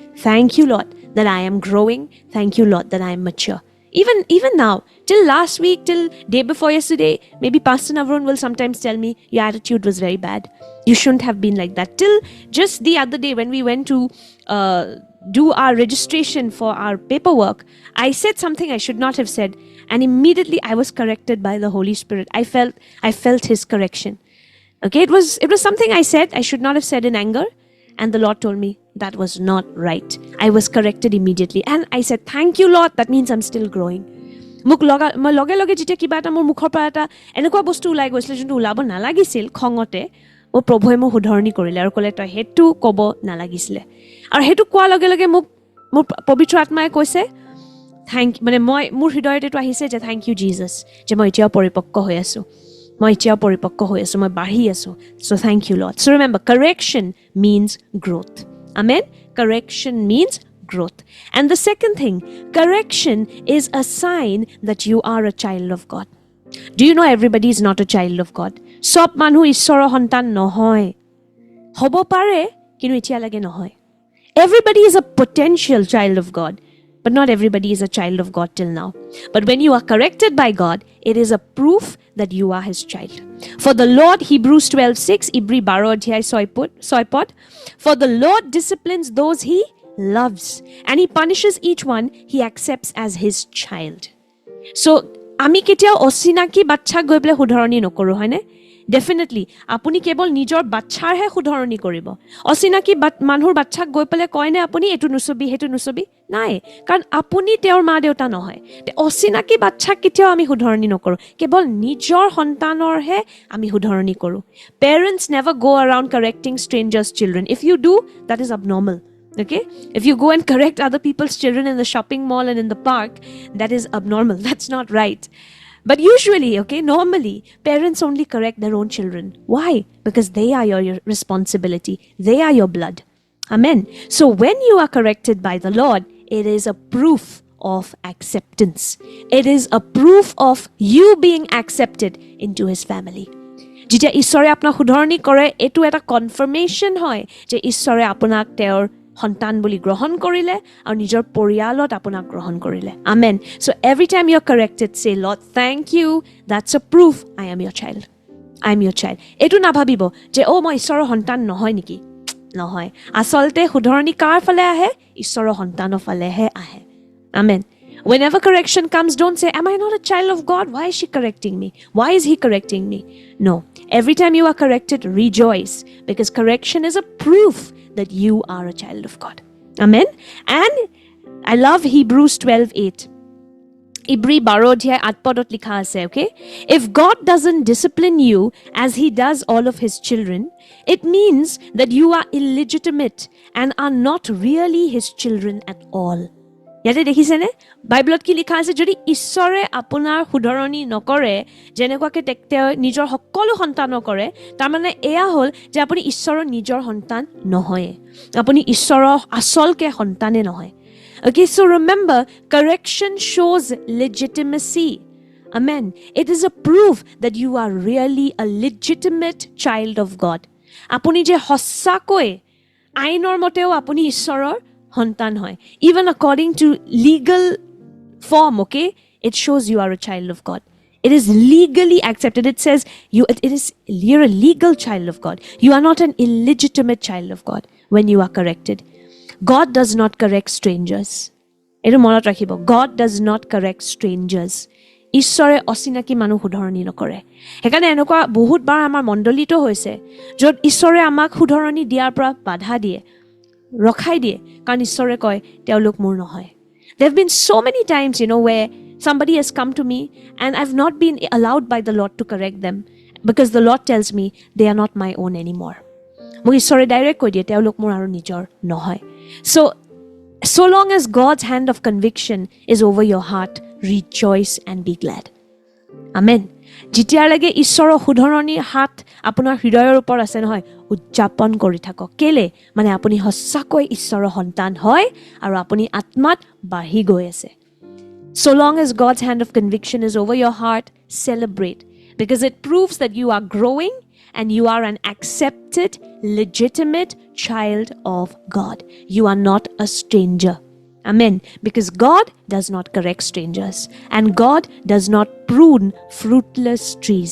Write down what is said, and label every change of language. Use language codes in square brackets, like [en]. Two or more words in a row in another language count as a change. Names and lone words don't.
[en] Thank you, Lord. that I am growing. Thank you, Lord, that I am mature. Even now, till last week, till day before yesterday, maybe Pastor Navron will sometimes tell me, your attitude was very bad. You shouldn't have been like that. Till just the other day when we went to do our registration for our paperwork, I said something I should not have said. And immediately I was corrected by the Holy Spirit. I felt His correction. Okay, it was something I said I should not have said in anger. And the Lord told me that was not right. I was corrected immediately. And I said, thank you, Lord. That means I'm still growing. [as] মই লগে লগে যেতিয়া কিবা এটা মোৰ মুখৰ পৰা এটা এনেকুৱা বস্তু ওলাই গৈছিলে যোনটো ওলাব নালাগিছিল খঙতে, মোৰ প্ৰভুৱে মোক শুধৰণি কৰিলে আৰু ক'লে তই সেইটো ক'ব নালাগিছিলে। আৰু সেইটো কোৱাৰ লগে লগে মোক মোৰ পবিত্ৰ আত্মাই কৈছে মানে মোৰ হৃদয়ত এইটো আহিছে যে [en] thank you Jesus, [as] যে মই এতিয়াও পৰিপক্ক হৈ আছোঁ, মই বাঢ়ি আছোঁ। [en] So thank you, Lord. So remember, correction means growth. Amen? Correction means growth. And the second thing, correction is a sign that you are a child of God. Do you know everybody is not a child of God? [as] সব মানুহ ঈশ্বৰৰ সন্তান নহয়। হ'ব পাৰে, কিন্তু এতিয়ালৈকে নহয়। [en] Everybody is a potential child of God. But not everybody is a child of God till now. But when you are corrected by God, it is a proof that you are His child. For the Lord, Hebrews 12:6, [as] Ibri 12 অধ্যায় 6 পদ, [en] for the Lord disciplines those He loves, and He punishes each one He accepts as His child. So, [as] আমি কেতিয়াও অচিনাকি বাচ্চাক গৈ পেলাই শুধৰণি নকৰোঁ, হয়নে? ডেফিনেটলি আপুনি কেৱল নিজৰ বাচ্চাৰহে শুধৰণি কৰিব। অচিনাকি মানুহৰ বাচ্চাক গৈ পেলাই কয়নে আপুনি এইটো নুচুবি সেইটো নুচুবি? নাই, কাৰণ আপুনি তেওঁৰ মা দেউতা নহয়। অচিনাকি বাচ্চাক কেতিয়াও আমি শুধৰণি নকৰোঁ, কেৱল নিজৰ সন্তানৰহে আমি শুধৰণি কৰোঁ। [en] Parents never go around correcting strangers' children. If you do, that is abnormal. Okay? If you go and correct other people's children in the shopping mall and in the park, that is abnormal. That's not right. But usually, okay, normally, parents only correct their own children. Why? Because they are your responsibility. They are your blood. Amen. So when you are corrected by the Lord, it is a proof of acceptance. It is a proof of you being accepted into His family. [as] যেতিয়া ঈশ্বৰে আপোনাক শুধৰণি কৰে, এইটো এটা কনফাৰ্মেশ্যন হয় যে ঈশ্বৰে আপোনাক তেওঁৰ সন্তান বুলি গ্ৰহণ কৰিলে আৰু নিজৰ পৰিয়ালত আপোনাক গ্ৰহণ কৰিলে। [en] Amen. So every time you're corrected, say, Lord, thank you. That's a proof I am your child. I am your child. [as] এইটো নাভাবিব যে মই ঈশ্বৰৰ সন্তান নহয় নেকি? নহয়। আচলতে শুধৰণি কাৰ ফালে আহে? ঈশ্বৰৰ সন্তানৰ ফালেহে আহে। Amen. [en] Whenever correction comes, don't say, am I not a child of God? Why is she correcting me? Why is he correcting me? No. Every time you are corrected, rejoice, because correction is a proof that you are a child of God. Amen. And I love Hebrews 12:8. [as] Ibri 12 অধ্যায় 8 পদত লিখা আছে, [en] okay? If God doesn't discipline you as He does all of His children, it means that you are illegitimate and are not really His children at all. [as] ইয়াতে দেখিছেনে বাইবেলত কি লিখা আছে? যদি ঈশ্বৰে আপোনাৰ শুধৰণি নকৰে যেনেকুৱাকৈ তেওঁ নিজৰ সকলো সন্তানক কৰে, তাৰমানে এয়া হ'ল যে আপুনি ঈশ্বৰৰ নিজৰ সন্তান নহয়, আপুনি ঈশ্বৰৰ আচলকে সন্তানে নহয়। [en] Okay, so remember, correction shows legitimacy. Amen. It is a proof that you are really a legitimate child of God. [as] আপুনি যে সঁচাকৈ আইনৰ মতেও আপুনি ঈশ্বৰৰ সন্তান হয়। [en] Even according to legal form, okay, it shows you are a child of God. It is legally accepted. It says you're a legal child of God. You are not an illegitimate child of God when you are corrected. God does not correct strangers. [as] এইটো মনত ৰাখিব। [en] God does not correct strangers. [as] ঈশ্বৰে অচিনাকি মানুহ শুধৰণি নকৰে। সেইকাৰণে এনেকুৱা বহুত বাৰ আমাৰ মণ্ডলীতো হৈছে য'ত ঈশ্বৰে আমাক শুধৰণি দিয়াৰ পৰা বাধা দিয়ে, ৰখাই দিয়ে, কাৰণ ঈশ্বৰে কয় তেওঁলোক মোৰ নহয়। [en] There have been so many times, where somebody has come to me and I've not been allowed by the Lord to correct them because the Lord tells me they are not my own anymore. [as] মোক ঈশ্বৰে ডাইৰেক্ট কৈ দিয়ে তেওঁলোক মোৰ আৰু নিজৰ নহয়। [en] So long as God's hand of conviction is over your heart, rejoice and be glad. Amen. [as] যেতিয়ালৈকে ঈশ্বৰৰ শুধৰণিৰ হাত আপোনাৰ হৃদয়ৰ ওপৰত আছে নহয়, উদযাপন কৰি থাকক। কেলে? মানে আপুনি সঁচাকৈ ঈশ্বৰৰ সন্তান হয় আৰু আপুনি আত্মাত বাঢ়ি গৈ আছে। [en] So long as God's hand of conviction is over your heart, celebrate, because it proves that you are growing and you are an accepted, legitimate child of God. You are not a stranger. Amen. Because God does not correct strangers and God does not prune fruitless trees.